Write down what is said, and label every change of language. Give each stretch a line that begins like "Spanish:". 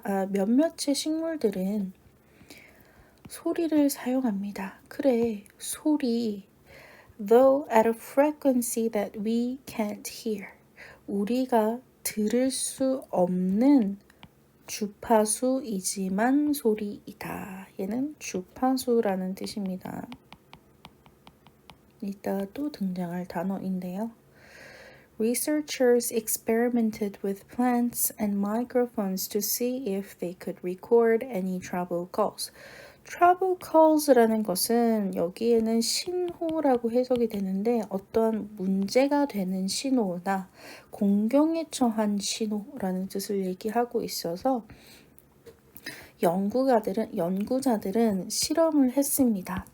Korean: 몇몇의 식물들은 소리를 사용합니다. 그래, 소리.
English: Though at a frequency that we can't hear.
Korean: 우리가 들을 수 없는 주파수이지만 소리이다. 얘는 주파수라는 뜻입니다. 이따가 또 등장할 단어인데요.
English: Researchers experimented with plants and microphones to see if they could record any trouble calls.
Korean: trouble calls라는 것은 여기에는 신호라고 해석이 되는데 어떠한 문제가 되는 신호나 공경에 처한 신호라는 뜻을 얘기하고 있어서 연구자들은 실험을 했습니다.